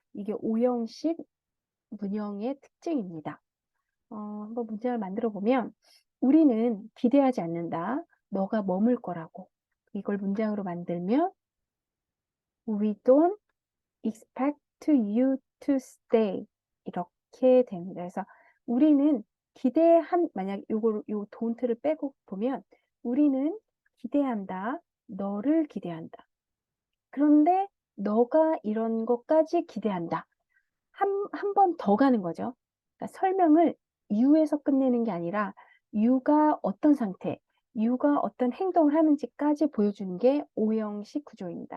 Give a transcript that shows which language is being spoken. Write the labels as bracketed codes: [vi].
[ko] 이게 오형식 문형의 특징입니다. 한번 문장을 만들어 보면 우리는 기대하지 않는다. 너가 머물 거라고. 이걸 문장으로 만들면 [en] We don't expect you to stay. [ko] 이렇게 됩니다. 그래서 우리는 만약 요 don't를 빼고 보면 우리는 기대한다. 너를 기대한다. 그런데 너가 이런 것까지 기대한다. 한 번 더 가는 거죠. 그러니까 설명을 you에서 끝내는 게 아니라 you가 어떤 상태, you가 어떤 행동을 하는지까지 보여주는 게 오형식 구조입니다.